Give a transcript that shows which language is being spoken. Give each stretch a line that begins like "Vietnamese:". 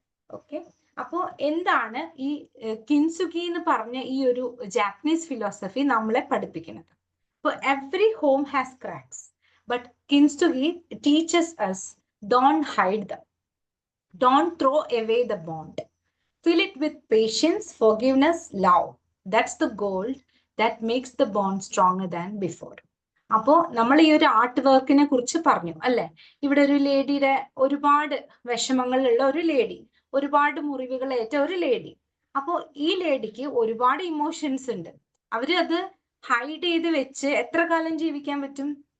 Malayalam: Okay, അപ്പോ എന്താണ് ഈ കിൻസുഗി എന്ന് പറഞ്ഞ ഈ ഒരു ജാപ്പനീസ് ഫിലോസഫി നമ്മളെ പഠിപ്പിക്കുന്നത്?
English: ഇപ്പൊ every home has cracks, but kintsugi teaches us don't hide them, don't throw away the bond, fill it with patience, forgiveness, love. That's the gold that makes the bond stronger than before.
Malayalam: അപ്പോ നമ്മൾ ഈ ഒരു art വർക്കിനെ കുറിച്ച് പറഞ്ഞു അല്ലെ? ഇവിടെ ഒരു ലേഡിയുടെ ഒരുപാട് വിഷമങ്ങളുള്ള ഒരു ലേഡി, ഒരുപാട് മുറിവുകളേറ്റ ഒരു ലേഡി. അപ്പോ ഈ ലേഡിക്ക് ഒരുപാട് ഇമോഷൻസ് ഉണ്ട്. അവര് അത് ഹൈഡ് ചെയ്ത് വെച്ച് എത്ര കാലം ജീവിക്കാൻ പറ്റും?